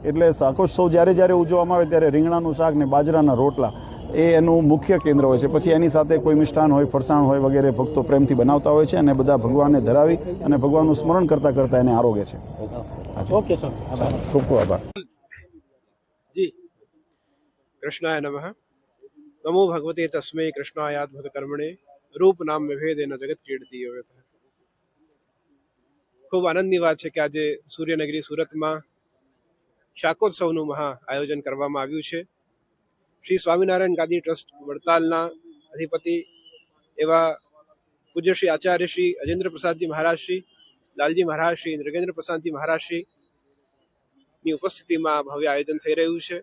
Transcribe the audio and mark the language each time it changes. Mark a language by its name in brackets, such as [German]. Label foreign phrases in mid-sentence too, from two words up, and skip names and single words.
[Gujarati] એટલે શાકોત્સવ જ્યારે જ્યારે ઉજવવામાં આવે ત્યારે રીંગણાનું શાક ને બાજરાના રોટલા એનું મુખ્ય કેન્દ્ર હોય છે. પછી એની સાથે કોઈ મિષ્ટાન હોય, ફરસાણ હોય વગેરે ભક્તો પ્રેમથી બનાવતા હોય છે અને બધા ભગવાનને ધરાવી અને ભગવાનનું સ્મરણ કરતાં કરતાં એને આરોગે છે. [English] okay sir, [Gujarati] ખૂબ ખૂબ આભાર. જી, [Sanskrit] कृष्णाय नमः. नमो भगवते तस्मै कृष्णायाद्भुत कर्मणे रूप नाम भेदेन जगत कीर्ति योगतः. [Gujarati] ખૂબ આનંદની વાત છે કે આજે સૂર્યનગરી સુરતમાં શાકોત્સવનું મહા આયોજન કરવામાં આવ્યું છે. શ્રી સ્વામિનારાયણ ગાદી ટ્રસ્ટ વડતાલના અધિપતિ એવા પૂજ્ય શ્રી આચાર્ય શ્રી અજેન્દ્ર પ્રસાદજી મહારાજ શ્રી લાલજી મહારાજ શ્રી નૃગેન્દ્ર પ્રસાદજી મહારાજ શ્રીની ઉપસ્થિતિમાં ભવ્ય આયોજન થઈ રહ્યું છે.